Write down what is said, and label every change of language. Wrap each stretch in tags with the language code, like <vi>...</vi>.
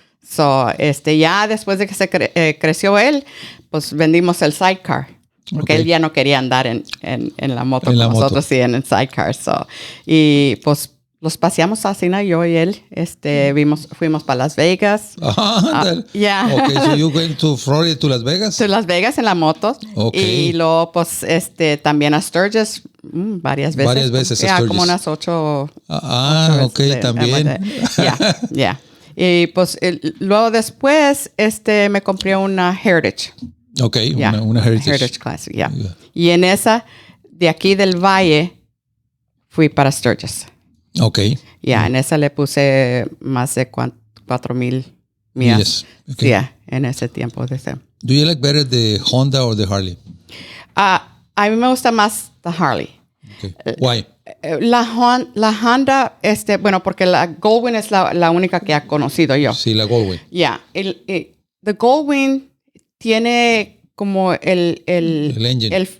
<es>So, ya después de que se creció él, pues vendimos el sidecar. Porque él ya no quería andar en la moto con nosotros, sí, en el sidecar. So, y pues los paseamos así, ¿no? Yo y él, fuimos para Las Vegas.</es> <en>Yeah. Okay, so you went to Florida, to Las Vegas?</en> <es>To Las Vegas en la moto.</es> <en>Okay.</en> <es>Y luego, pues, también a Sturgis varias veces. Varias veces a Sturgis. Como unas 8. Okay, también.</es> <en>Yeah.</en> <es>Y pues, luego después, me compré una Heritage. Okay, una Heritage.</es> <en>Heritage Classic, yeah.</en> <es>Y en esa, de aquí del Valle, fui para Sturgis.</es> <en>Okay.</en> <es>En esa le puse más de 4,000 millas.</es> <en>Okay.</en> <es>En ese tiempo.</es> <en>Do you like better the Honda or the Harley?</en> <es>A mí me gusta más</es> <en>the Harley. Okay. Why?</en> <es>La Honda, bueno, porque la Goldwing es la única que he conocido yo. Sí, la Goldwing. The Goldwing tiene como el</es> <en>engine.</en>